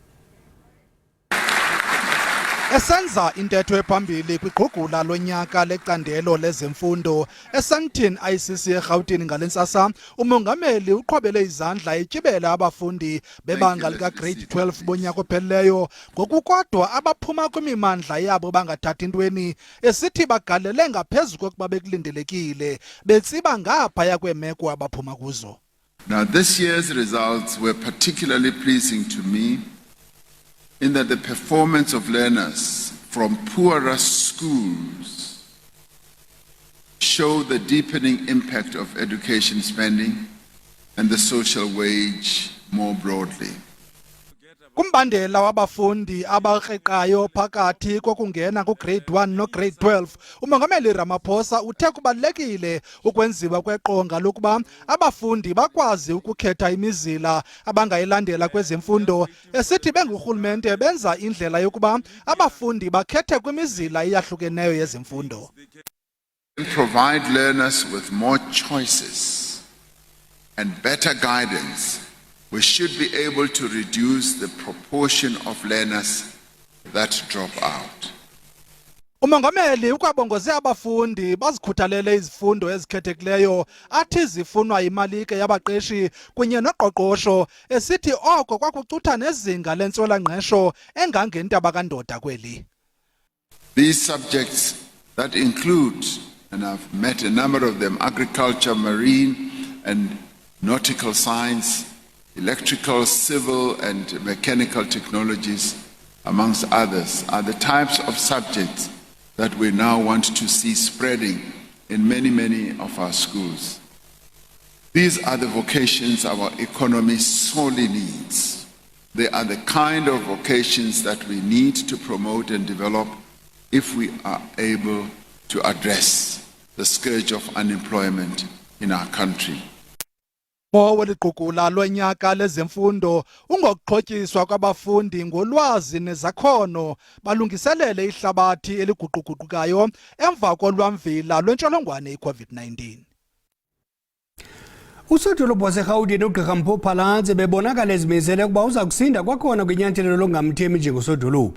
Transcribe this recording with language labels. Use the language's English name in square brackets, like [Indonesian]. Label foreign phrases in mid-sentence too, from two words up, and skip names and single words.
[Xhosa] Esenza intetho ephambili kwigqugula lonyaka lecandelo lezemfundo eSandton ICC eGauteng ngalentsasa, umongameli uqhwabele izandla etyibela abafundi bebanga lika grade 12 bonyaka ophelileyo ngokukodwa abaphuma kwimimandla yabo bangathathi ntweni esithi bagalele ngaphezulu kokuba bekulindelekile betsiba ngaphaya kweemeko abaphuma kuzo. [English] Now this year's results were particularly pleasing to me in that the performance of learners from poorer schools show the deepening impact of education spending and the social wage more broadly. Kumbandela wabafundi abarheqayo phakathi kokungena ku-grade 1 no-grade 12, umongameli Ramaphosa uthe kubalulekile ukwenziwa kweqonga lokuba abafundi bakwazi ukukhetha imizila abangayilandela kwezemfundo esithi bengurhulumente benza indlela yokuba abafundi bakhethe kwimizila eyahlukeneyo yezemfundo. Provide learners with more choices and better guidance. We should be able to reduce the proportion of learners that drop out. [Xhosa] Umongameli ukwabongoze abafundi bazikhuthalele izifundo ezikhethekileyo athi zifunwa imalike yabaqeshi kunye noqoqosho esithi oko kwakucutha nezinga lentswela-ngqesho engangentaba kandoda kweli. [English] These subjects that include, and I've met a number of them, agriculture, marine and nautical science, electrical, civil and mechanical technologies, amongst others, are the types of subjects that we now want to see spreading in many of our schools. These are the vocations our economy sorely needs. They are the kind of vocations that we need to promote and develop if we are able to address the scourge of unemployment in our country. [Xhosa] Weliqugula lonyaka lezemfundo ungokuxhotyiswa kwabafundi ngolwazi nezakhono balungiselele ihlabathi eliguquguqukayo emva kolwamvila lwentsholongwane i-COVID-19. Usodolophu waseGauteng ugqirha uPhalatse bebonakala ezimisele ukuba uza kusinda kwakhona kwinyathelo longamthembi njengosodolophu.